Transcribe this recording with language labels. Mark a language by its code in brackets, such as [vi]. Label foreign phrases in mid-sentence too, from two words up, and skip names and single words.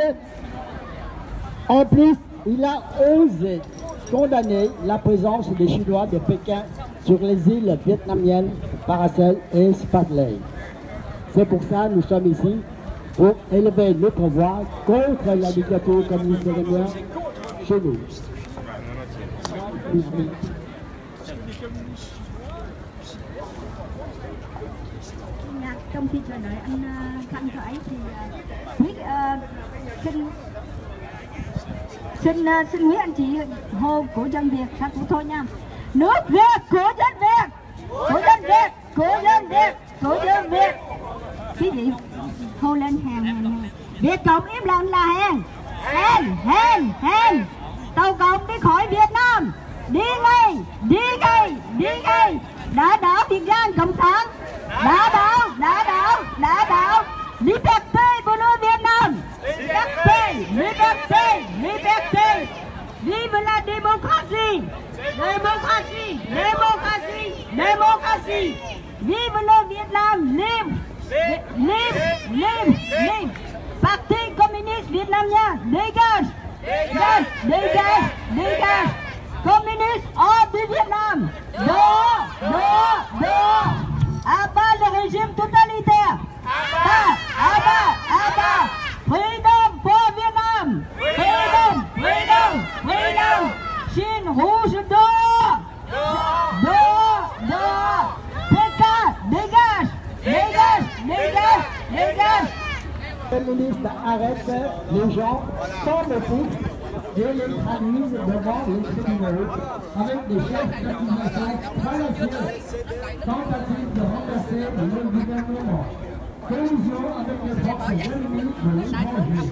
[fr] En plus, il a osé condamner la présence des Chinois de Pékin sur les îles vietnamiennes Paracel et Spratly. C'est pour ça que nous sommes ici, pour élever notre voix contre la dictature communiste vietnamienne chez nous. [vi] Trong khi chờ đợi anh Khanh Khải thì xin quý anh chị hô của dân Việt sao cũng thôi nha. Nước Việt của dân Việt, của dân Việt, của dân Việt, của dân Việt. Quý vị hô lên hàng. Việt Cộng im lặng là hèn. Tàu Cộng đi khỏi Việt Nam, đi ngay. Đã đảo Việt Nam Cộng sản, đã đảo. [fr] Liberté pour le Vietnam. Liberté. Vive la démocratie. Démocratie, démocratie, démocratie, démocratie. Vive le Vietnam libre, libre, libre, libre. Parti communiste vietnamien, dégage, dégage, dégage, dégage. Communiste hors du Vietnam. Dehors, dehors, dehors. Abat le régime totalitaire. Abat. Freedom pour Vietnam. Freedom, freedom, freedom. Chine rouge dehors. Dehors, dehors. Pékin, dégage, dégage, dégage, dégage. Le ministre arrête les gens sans motif et les traduisent devant les tribunaux avec des chefs d'accusation fallacieux, tentative de remplacer le gouvernement, collusion avec les forces ennemies de l'étranger.